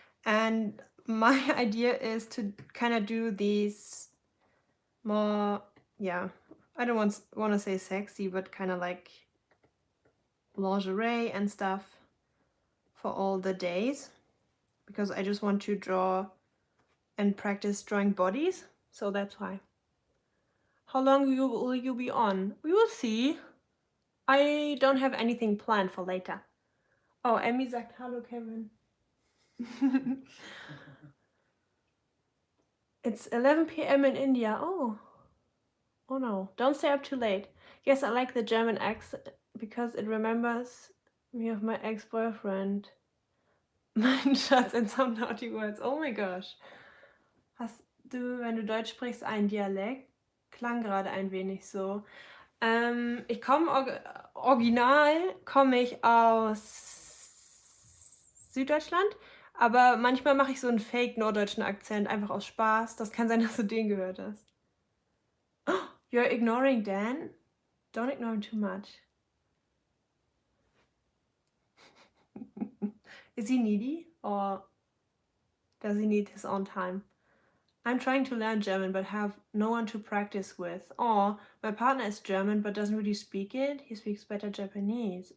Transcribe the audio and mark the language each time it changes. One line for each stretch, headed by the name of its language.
English: And my idea is to kind of do these more, yeah, I don't want to say sexy, but kind of like lingerie and stuff for all the days, because I just want to draw and practice drawing bodies, so that's why. How long will you be on? We will see. I don't have anything planned for later.
German: Oh, Emmy sagt Hallo, Kevin.
English: It's 11 p.m. in India. Oh. Oh no. Don't stay up too late. Yes, I like the German accent because it remembers me of my ex-boyfriend.
German: Mein Schatz,
English: in some naughty words. Oh my gosh.
German: Hast du, wenn du Deutsch sprichst, einen Dialekt? Klang gerade ein wenig so. Ich komme original komme ich aus Süddeutschland, aber manchmal mache ich so einen fake norddeutschen Akzent, einfach aus Spaß. Das kann sein, dass du den gehört hast.
English: Oh, you're ignoring Dan? Don't ignore him too much. Is he needy or does he need his own time? I'm trying to learn German but have no one to practice with. Oh, my partner is German but doesn't really speak it. He speaks better Japanese.